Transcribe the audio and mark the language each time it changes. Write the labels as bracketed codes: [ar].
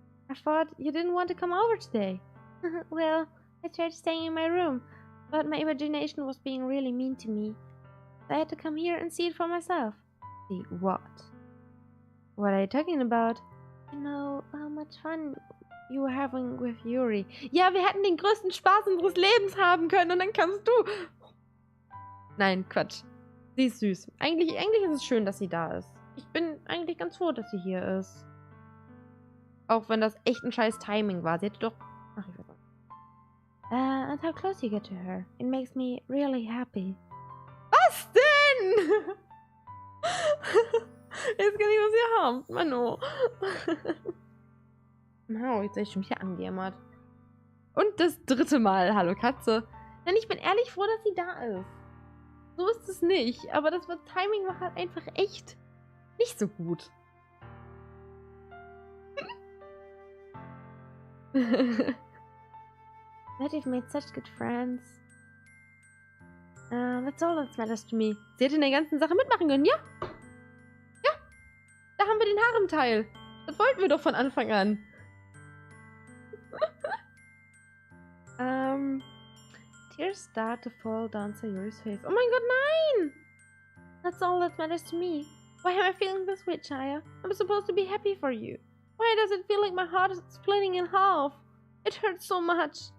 [en] I thought you didn't want to come over today. Well, I tried staying in my room, but my imagination was being really mean to me. So I had to come here and see it for myself. See what? What are you talking about? You know how much fun you were having with Yuri. [de] Ja, wir hätten den größten Spaß unseres Lebens haben können und dann kannst du... Nein, Quatsch. Sie ist süß. Eigentlich ist es schön, dass sie da ist. Ich bin eigentlich ganz froh, dass sie hier ist. Auch wenn das echt ein scheiß Timing war. Sie hätte doch... Ach, ich weiß nicht. [en] And how close you get to her. It makes me really happy. [de] Was denn? Jetzt kann ich was hier haben. Mano. Jetzt habe ich schon wieder angejammert. Und das dritte Mal. Hallo Katze. Denn ich bin ehrlich froh, dass sie da ist. So ist es nicht. Aber das Timing war halt einfach echt nicht so gut. [en] That you've made such good friends. That's all that matters to me. [de] Sie hätte in der ganzen Sache mitmachen können, ja? Ja, da haben wir den Harem-Teil. Das wollten wir doch von Anfang an. [en] Tears start to fall down Sayuri's face. [de] Oh mein Gott, nein! [en] That's all that matters to me. Why am I feeling this way, Chaya? I'm supposed to be happy for you. Why does it feel like my heart is splitting in half? It hurts so much.